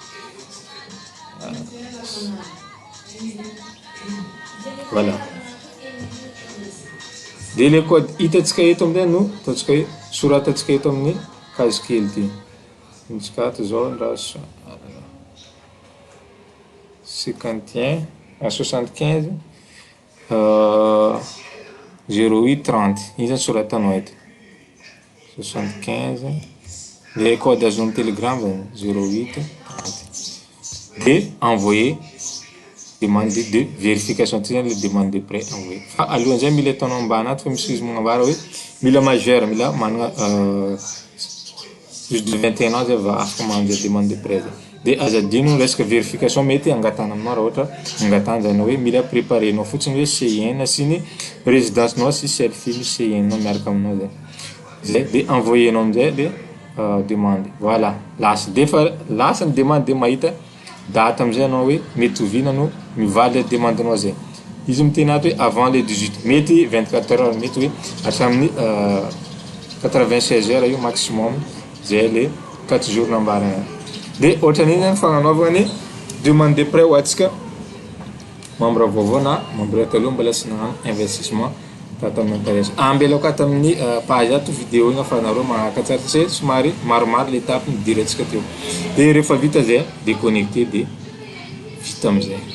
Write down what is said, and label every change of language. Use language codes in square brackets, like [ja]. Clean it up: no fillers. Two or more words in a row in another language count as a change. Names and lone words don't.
[mg] voilà de [fr] le code [mg] hitatsika eto amin'izay no ataontsika hoe soratatsika eto amin'ny case kely ty tsika ato zao raha 51 75 08 30 igny zany soratanao eto 75 [fr] le code [mg] azo amin'ny Telegram 08 30 de [fr] envoyer demande de vérification [mg] ty zany [fr] le demande de prêt envoyer [mg] fa alohan'izay mila ataonao ambany ato fa misy izy magnambara hoe mila majeur mila manana [fr] plus de 21 ans [mg] zay va afaka magnano [fr] demande de prêt [mg] de azadino resaka vérification mety angatana aminao raha ohatra angatana zany hoe mila préparer nao fotsiny hoe CIN sy ny résidence nao sy selfie ny CIN nao miaraka aminao zay de envoyer nao amin'izay [fr] le demande [mg] voilà lasa de fa lasa ny demande de mahita date amin'izay anao hoe mety ovina no mivaly demande nao zay izy miteny ato hoe [fr] avant le 18 [mg] mety [fr] 24 heures [mg] mety hoe hatramin'ny [fr] 96 heures [mg] io maximum zay [fr] le 4 jours [mg] nambarana de ohatran'iny zany fagnanaovana ny [fr] demande de prêt [mg] ho antsika membre vaovao na membre taloha mbola sy nagnano investissement tato amin'ny intéresse ambelako ato amin'ny page ato vidéo igny afanareo magnakatsara satria somary maromaro [fr] le étape [mg] midiry antsika teo de rehefa vita zay déconnecter de vita amizay